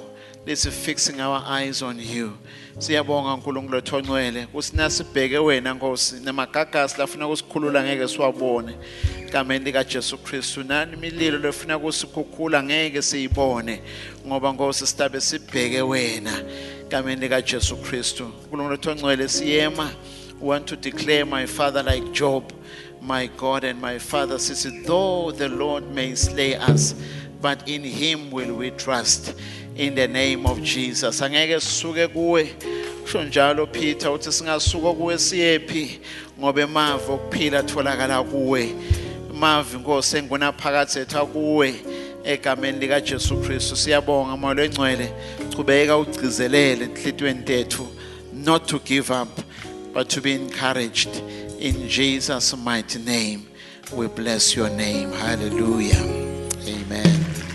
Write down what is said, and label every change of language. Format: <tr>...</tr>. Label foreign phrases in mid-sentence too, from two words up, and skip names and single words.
<en>Let's fixing our eyes on you.</en> <zu>Siyabonga uNkulunkulu wethu ongcwele kusina sibheke wena Nkosi nemagagasi lafuna ukusikhulula ngeke siwabone egameni lika Jesu Kristu. Nani imililo lefuna kusikhukhula ngeke siyibone ngoba Nkosi sitabe sibheke wena egameni lika Jesu Kristu. uNkulunkulu wethu ongcwele siyema.</zu> <en>We want to declare, my Father, like Job, my God and my Father, says, though the Lord may slay us, but in him will we trust. in the name of Jesus.</en> <zu>Angeke sisuke kuwe kusho njalo Peter uthi singasuka kuwe siyephi ngoba emavi okuphila atholakala kuwe. Emavi Nkosi engunaphakathi ethu kuwe egameni lika Jesu Kristu. Siyabonga Moya Engcwele chubeka ugcizelele enhlitweni tethu</zu> <en>not to give up but to be encouraged in Jesus' mighty name. We bless your name. Hallelujah. Amen.</en>